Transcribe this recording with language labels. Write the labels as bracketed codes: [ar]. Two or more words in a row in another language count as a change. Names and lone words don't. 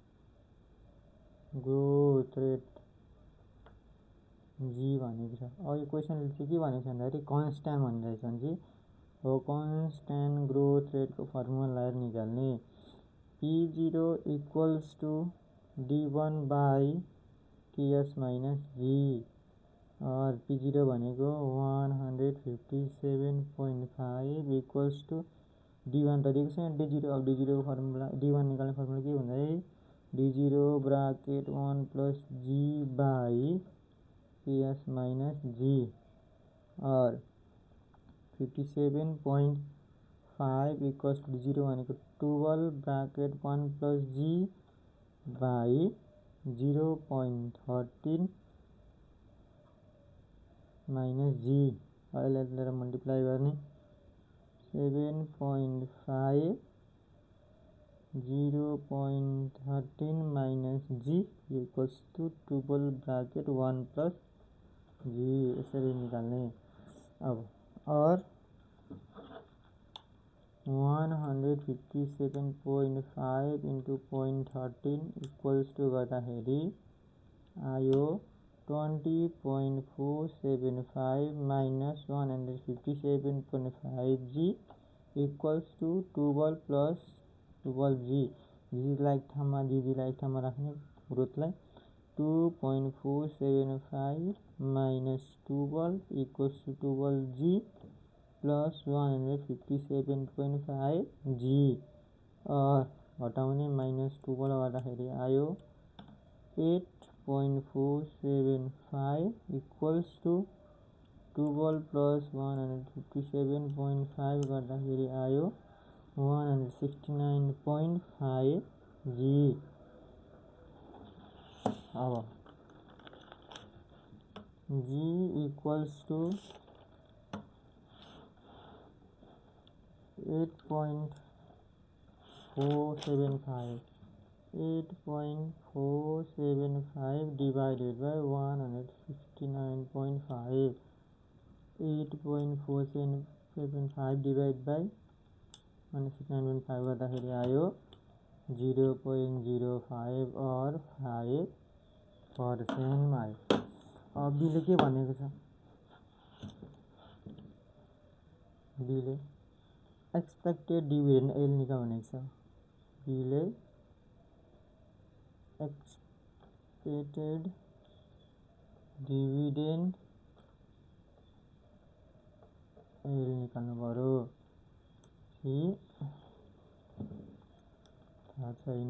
[en] growth rate [ne] जी भनेको छ। अब यो क्वेसनले चाहिँ के भनेको छ भन्दाखेरि कन्स्ट्यान्ट भनिरहेछ भने चाहिँ हो [en] constant growth [ne] रेटको फर्मुला लगाएर निकाल्ने। [en] P0 equals to d1 by ks minus g [ne] और p0 भनेको [en] 157.5 equals to d1 [ne] त दिएको छ d0 अब d0 को फर्मुला d1 निकाल्ने फर्मुला के भन्दा [en] d0 bracket 1 plus g by ps minus g [ne] और [en] 57.5 equals to d0 [ne] भनेको [en] 12 bracket 1 plus g by 0.13 minus g [ne] यसलाई मल्टिप्लाई गर्ने [en] 7.5 0.13 minus g equals to 12 bracket 1 plus g [ne] यसरी निकाल्ने। अब और [en] 157.5 into 0.13 equals to [ne] गर्दाखेरि आयो [en] 20.475 minus 157.5 g equals to 12 plus 12 g [ne] जीलाई एक ठाउँमा राख्ने ग्रोथलाई [en] 2.475 minus 12 equals to 12 g plus 157.5 g [ne] और घटाउने [en] minus 12 [ne] गर्दाखेरि आयो [en] 8.475 equals to 12 plus 157.5 [ne] गर्दाखेरि आयो 169.5 g। [en] अब g equals to [ne] 8.475 [en] divided by [ne] 169.5 8.475 [en] divided by [ne] 169.5 गर्दाखेरि आयो 0.05 और 5% मा आयो। अब बीले के भनेको छ बीले [en] expected dividend [ne] एल निकाल भनेको छ बीले [en] expected dividend [ne] एल निकाल्नु पर्यो कि थाहा छैन।